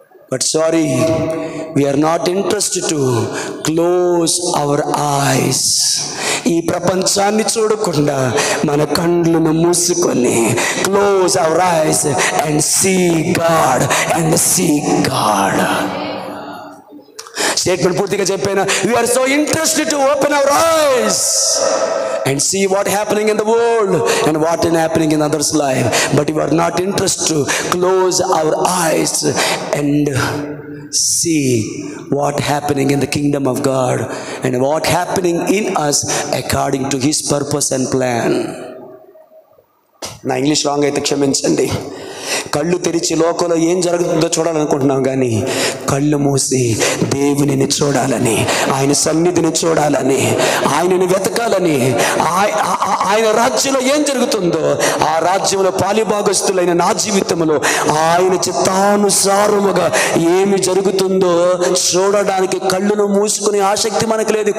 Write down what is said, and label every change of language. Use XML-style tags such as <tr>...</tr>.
<en>But sorry, we are not interested to close our eyes.</en> <te>ఈ ప్రపంచాన్ని చూడకుండా మన కళ్ళను మూసుకొని</te> <en>close our eyes and see God</en> <te>and see God. Statement పూర్తిగా చెప్పాను.</te> <en>We are so interested to open our eyes and see what happening in the world and what is happening in others' life, but we are not interested to close our eyes and see what happening in the kingdom of God and what happening in us according to his purpose and plan.</en> <te>నా English wrong అయితే క్షమించండి. కళ్ళు తెరిచి లోకంలో ఏం జరుగుతుందో చూడాలనుకుంటున్నాం, కానీ కళ్ళు మూసి దేవునిని చూడాలని, ఆయన సన్నిధిని చూడాలని, ఆయనని వెతకాలని, ఆయన రాజ్యంలో ఏం జరుగుతుందో ఆ రాజ్యంలో పాలిభాగస్తులైన నా జీవితంలో ఆయన చిత్తానుసారముగా ఏమి జరుగుతుందో చూడడానికి కళ్ళును మూసుకునే ఆసక్తి మనకు లేదు.</te>